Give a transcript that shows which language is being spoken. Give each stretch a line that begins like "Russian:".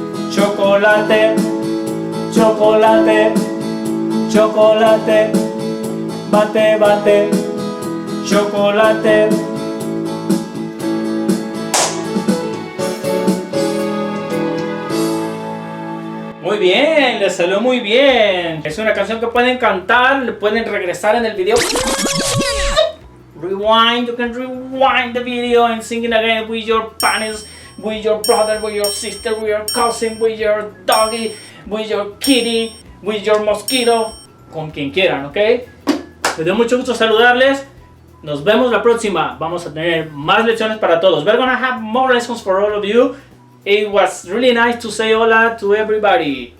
Spanish: Chocolate, chocolate, chocolate, bate, bate. Chocolate. Muy bien, les salió muy bien. Es una canción que pueden cantar, le pueden regresar en el video.
English: Rewind, you can rewind the video and sing it again with your parents, with your brother, with your sister, with your cousin, with your doggy, with your kitty, with your mosquito,
Spanish: con quien quieran, ¿ok? Me dio mucho gusto saludarles. Nos vemos la próxima. Vamos a tener más lecciones para todos.
English: We're gonna have more lessons for all of you. It was really nice to say hola to everybody.